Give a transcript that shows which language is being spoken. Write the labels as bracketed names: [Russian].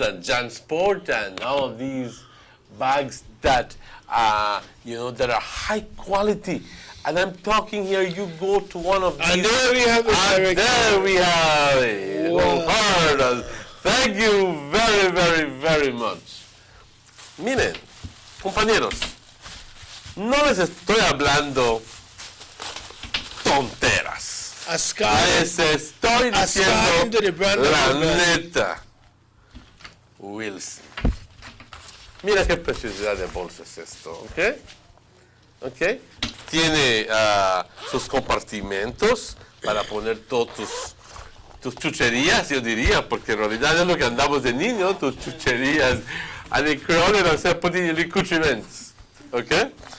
[English] and Jan Sport, and all of these bags that, that are high quality. And I'm talking here, you go to one of these. And there we have it. And there we have it. Wow. Thank you very, very, very much. [Spanish] Miren, compañeros, no les estoy hablando tonteras. Les estoy diciendo la neta. Wilson. Mira qué preciosidad de bolsa es esto, ¿ok? ¿Ok? Tiene sus compartimentos para poner todas tus chucherías, yo diría, porque en realidad es lo que andamos de niño, tus chucherías. [English] And in Creole, I say putting your accoutrements, okay?